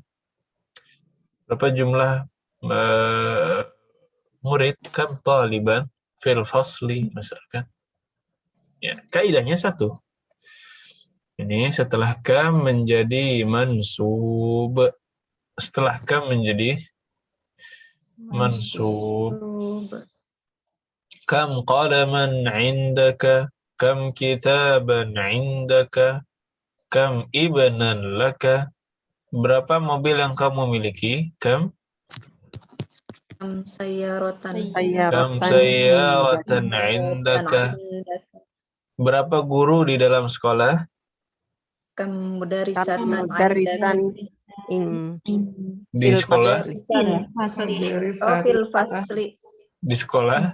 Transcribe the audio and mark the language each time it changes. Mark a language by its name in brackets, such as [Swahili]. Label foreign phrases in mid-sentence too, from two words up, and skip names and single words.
[Indonesian] Berapa jumlah murid? [Arabic] كم طالبا في الفصل misalkan. [Indonesian] Ya, kaidahnya satu. Ini setelah kam menjadi mansub. Setelah kam menjadi mansub. [Arabic] كم قلما عندك، كم كتابا عندك، كم ابنا لك. [Indonesian] Berapa mobil yang kamu miliki? [Arabic] Kam Sayyaratan. كم سيارة عندك. [Indonesian] Berapa guru di dalam sekolah? [Arabic] كم مدرسة. [Indonesian] Di sekolah? [Arabic] في الفصل. [Indonesian] Di sekolah?